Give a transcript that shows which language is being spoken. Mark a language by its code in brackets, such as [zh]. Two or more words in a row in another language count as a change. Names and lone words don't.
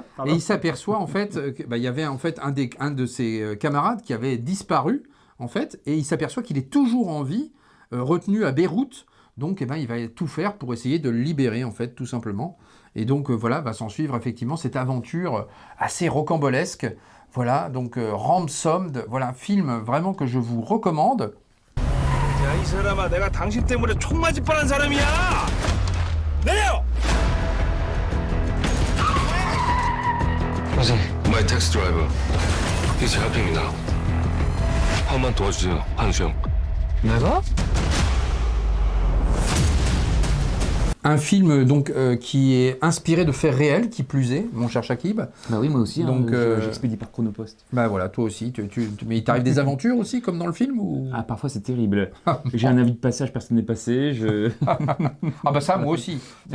[fr] Et il s'aperçoit en fait qu'il y avait en fait un de ses camarades qui avait disparu, en fait, et il s'aperçoit qu'il est toujours en vie, retenu à Beyrouth. Donc, il va tout faire pour essayer de le libérer, en fait, tout simplement. Et donc, voilà, va s'en suivre effectivement cette aventure assez rocambolesque. Voilà, donc Ransom, voilà, un film vraiment que je vous recommande. [ko] 야, 이 사람아, 내가 당신 때문에 총 맞을 뻔한 사람이야! 내려! [en] 선생님, my taxi driver. [ko] 이게 제 앞입니다. 한 번만 도와주세요, 한수영. 내가? [fr] Un film donc qui est inspiré de faits réels, qui plus est, mon cher Shakib. Bah oui, moi aussi, Donc, j'expédie par Chronopost. Bah voilà, toi aussi. Mais il t'arrive des aventures aussi, comme dans le film ou... Ah, parfois c'est terrible. J'ai un avis de passage, personne n'est passé. Ah bah ça, moi aussi. Ça